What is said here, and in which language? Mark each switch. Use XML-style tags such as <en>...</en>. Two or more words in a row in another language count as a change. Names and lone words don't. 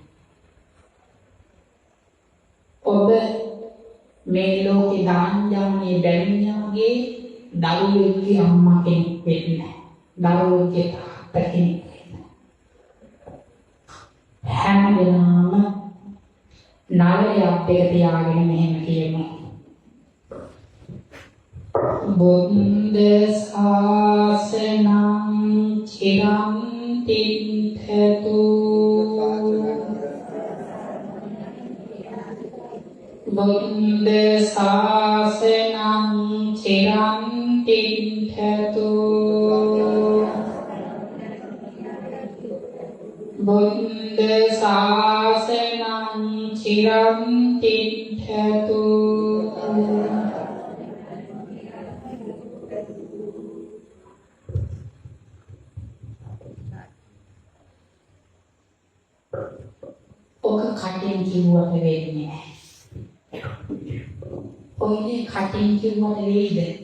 <si>ඔබ මේ ලෝකේ දාන්ජානී බැමිණියගේ දරුවෙක්ගේ අම්මා කෙනෙක් වෙන්නේ. දරුවෙක්ගේ තාත්තා කෙනෙක් වෙන්නේ. හැම දිනම නාලයක් දෙක තියාගෙන මෙහෙම කියමු.</si> <pi>බුද්ධ ශාසනං චිරං තිඨතු බුද්ධ ශාසනං චිරං තිඨතු බුද්ධ ශාසනං චිරං තිඨතු</pi> <si>ඔක කටින් කිව්වට වෙන්නේ නැහැ. ඔයනේ කටින් කිව්වට වෙයිද?</si>